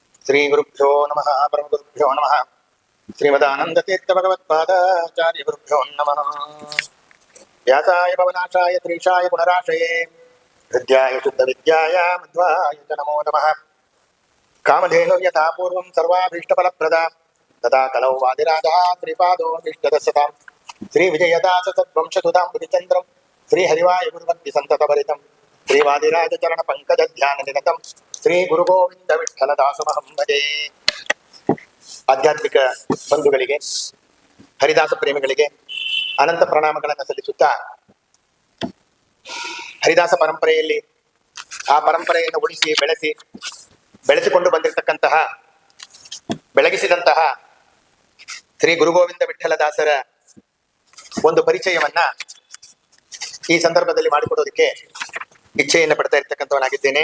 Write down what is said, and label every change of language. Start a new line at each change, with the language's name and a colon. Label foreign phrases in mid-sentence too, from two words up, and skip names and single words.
Sanskrit: ಶ್ರೀ ಗುರುಭ್ಯೋ ನಮಃ ಪರಮಗುರುಭ್ಯೋ ನಮಃ ಶ್ರೀಮದಾನಂದತೀರ್ಥ ಭಗವತ್ಪಾದಾಚಾರ್ಯ ಗುರುಭ್ಯೋ ನಮಃ ವ್ಯಾಸಾಯ ಭವನಾಶಾಯ ತ್ರೀಶಾಯ ಗುಣರಾಶಯೇ ಹೃದ್ಯಾಯ ಶುದ್ಧ ವಿದ್ಯಾಯ ಮಧ್ವಾಯ ಚ ನಮೋ ನಮಃ ಕಾಮಧೇನು ಯಥಾ ಪೂರ್ವಂ ಸರ್ವಾಭೀಷ್ಟಫಲಪ್ರದ ತಥಾ ಕಲೌ ವಾದಿರಾಜಃ ಶ್ರೀಪಾದೋ ಇಷ್ಟದಸ್ಸತಾಂ ಶ್ರೀ ವಿಜಯದಾಸ ಸದ್ವಂಶಸುಧಾಂ ಬುಧಿಚಂದ್ರಂ ಶ್ರೀ ಹರಿವಾಯ ಗುರುವಂತಿ ಸಂತತಭರಿತಂ ಶ್ರೀ ವಾದಿರಾಜ ಚರಣ ಪಂಕಜ ಧ್ಯಾನ ನಿರತಂ ಶ್ರೀ ಗುರು ಗೋವಿಂದ ವಿಠ್ಠಲದಾಸಮಹಂ ಭಜೆ.
Kannada: ಆಧ್ಯಾತ್ಮಿಕ ಬಂಧುಗಳಿಗೆ, ಹರಿದಾಸ ಪ್ರೇಮಿಗಳಿಗೆ ಅನಂತ ಪ್ರಣಾಮಗಳನ್ನು ಸಲ್ಲಿಸುತ್ತಾ, ಹರಿದಾಸ ಪರಂಪರೆಯಲ್ಲಿ ಆ ಪರಂಪರೆಯನ್ನು ಉಳಿಸಿ ಬೆಳೆಸಿಕೊಂಡು ಬಂದಿರತಕ್ಕಂತಹ, ಬೆಳಗಿಸಿದಂತಹ ಶ್ರೀ ಗುರುಗೋವಿಂದ ವಿಠ್ಠಲದಾಸರ ಒಂದು ಪರಿಚಯವನ್ನ ಈ ಸಂದರ್ಭದಲ್ಲಿ ಮಾಡಿಕೊಡೋದಕ್ಕೆ ಇಚ್ಛೆಯನ್ನು ಪಡ್ತಾ ಇರ್ತಕ್ಕಂಥವನಾಗಿದ್ದೇನೆ.